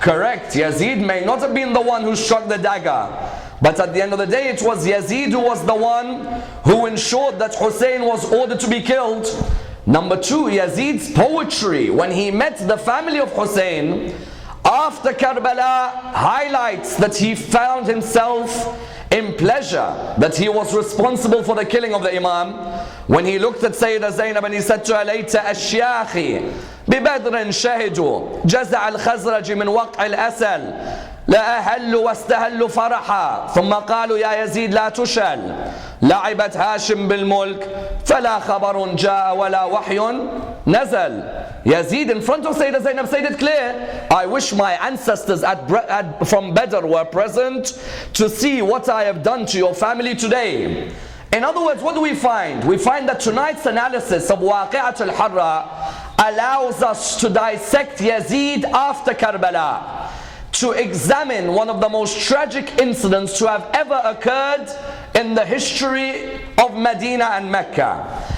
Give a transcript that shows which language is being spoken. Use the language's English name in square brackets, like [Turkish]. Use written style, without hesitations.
[English] Correct, Yazid may not have been the one who struck the dagger, but at the end of the day it was Yazid who was the one who ensured that Hussein was ordered to be killed. Number two, Yazid's poetry when he met the family of Hussein after Karbala highlights that he found himself in pleasure, that he was responsible for the killing of the Imam. When he looked at Sayyidah Zainab and he said to her later, [Arabic] Ashyakhi ببدر شهدوا جزع الخزرج من وقع الأسل لا أهلوا واستهلوا فرحا ثم قالوا يا يزيد لا تشل لعبت هاشم بالملك فلا خبر جاء ولا وحي نزل. [English] Yazid in front of Sayyidah Zainab said it clear, I wish my ancestors from Badr were present to see what I have done to your family today. In other words, what do we find? We find that tonight's analysis of Waqi'at al-Harrah allows us to dissect Yazid after Karbala, to examine one of the most tragic incidents to have ever occurred in the history of Medina and Mecca.